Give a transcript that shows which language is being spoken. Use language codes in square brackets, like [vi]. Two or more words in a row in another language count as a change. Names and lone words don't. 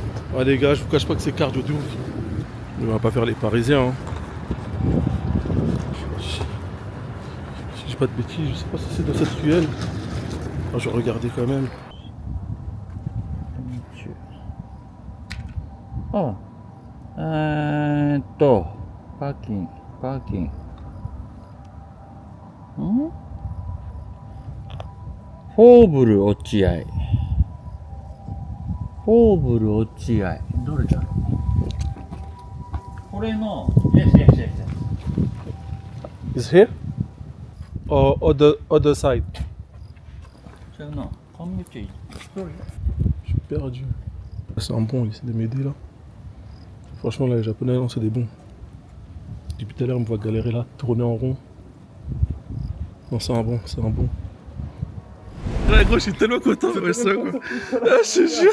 [fr] Ah, les gars, je vous cache pas que c'est cardio de ouf. Mais on va pas faire les Parisiens. Hein. Si je dis pas de bêtises, je sais pas si c'est dans cette ruelle. Enfin, je vais regarder quand même. [ja] パーキング。フォーブル落合。どれだ？これの、yes. [en] Is here? Or other side? [ja] 違うな。こんにちは。どれ？ [fr] Je suis perdu. C'est un bon, il essaie de m'aider là. Franchement, là, les japonais, non, c'est des bons. Depuis tout à l'heure, on me voit galérer là, tourner en rond. Non, c'est un bon. Ouais, gros, je suis tellement content. Ouais, ça, quoi. Ah, je te jure.